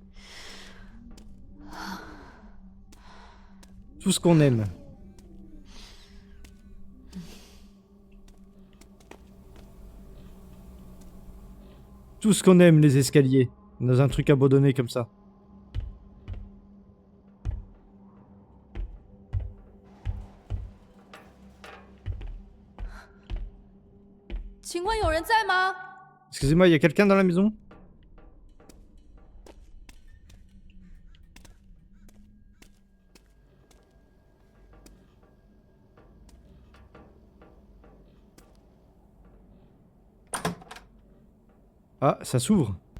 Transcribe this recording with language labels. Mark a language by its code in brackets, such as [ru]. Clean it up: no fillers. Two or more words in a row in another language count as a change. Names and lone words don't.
[fr] Tout ce qu'on aime. Tout ce qu'on aime, les escaliers. Dans un truc abandonné comme ça. [zh] 请问有人在吗？ [fr] Excusez-moi, il y a quelqu'un dans la maison? Ah, ça s'ouvre.